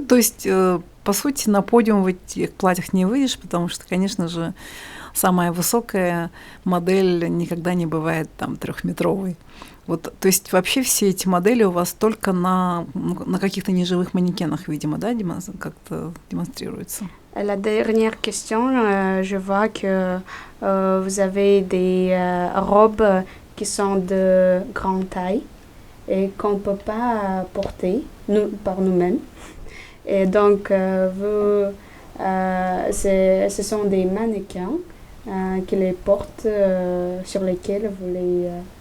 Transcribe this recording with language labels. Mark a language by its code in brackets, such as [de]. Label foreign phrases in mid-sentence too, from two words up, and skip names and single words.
[ru] То есть, по сути, на подиум в этих платьях не выйдешь, потому что, конечно же, самая высокая модель никогда не бывает там 3-метровой. Вот, то есть вообще все эти модели у вас только на каких-то неживых манекенах, видимо, да, как-то демонстрируются? [fr] La dernière question, je vois que vous avez des robes qui sont de grande taille et qu'on ne peut pas porter par nous-mêmes. Et donc, ce sont des mannequins qui les portent, sur lesquels vous les...